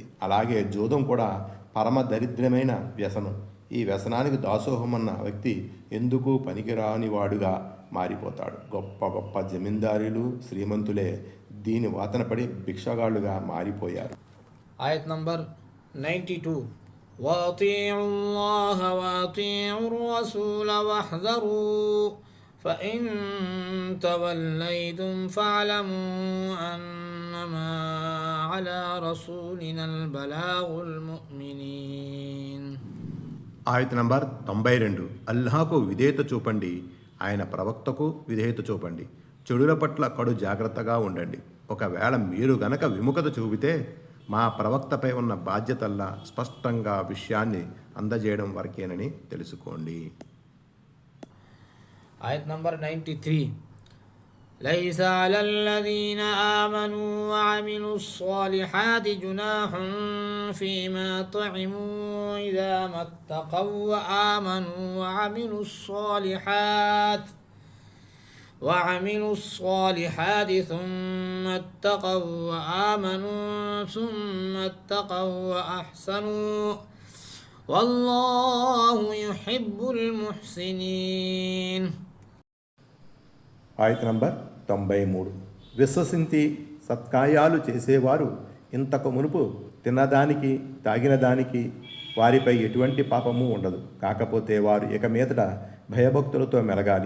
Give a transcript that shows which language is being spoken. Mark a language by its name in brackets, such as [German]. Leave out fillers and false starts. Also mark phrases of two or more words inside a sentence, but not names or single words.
[Telugu] అలాగే జూదం కూడా పరమ దరిద్రమైన వ్యసనం. ఈ వ్యసనానికి దాసోహమన్న వ్యక్తి ఎందుకు పనికిరాని వాడుగా మారిపోతాడు. గొప్ప గొప్ప జమీందారీలు, శ్రీమంతులే దీని వాతనపడి భిక్షగాళ్లుగా మారిపోయారు. ఆయత్ నంబర్ 92. [Arabic] وأطيعوا الله وأطيعوا الرسول واحذروا فإن توليتم فاعلموا أنما على رسولنا البلاغ المؤمنين. [Telugu] ఆయత్ నంబర్ 92. అల్లాహకు విధేయత చూపండి, ఆయన ప్రవక్తకు విధేయత చూపండి, చెడుల పట్ల కడు జాగ్రత్తగా ఉండండి. ఒకవేళ మీరు గనక విముఖత చూపితే మా ప్రవక్తపై ఉన్న బాధ్యతల్లా స్పష్టంగా విషయాన్ని అందజేయడం వరకేనని తెలుసుకోండి. ఆయత్ నంబర్ 93. [Arabic] ليس على الذين آمنوا وعملوا الصالحات جناح فيما طعموا إذا ما اتقوا وآمنوا وعملوا الصالحات ثم اتقوا وآمنوا ثم اتقوا وأحسنوا والله يحب المحسنين. [Telugu] ఆయత నంబర్ 93. విశ్వసించి సత్కార్యాలు చేసేవారు ఇంతకు మునుపు తిన్నదానికి తాగిన దానికి వారిపై ఎటువంటి పాపము ఉండదు. కాకపోతే వారు ఇక మీదట భయభక్తులతో మెలగాలి.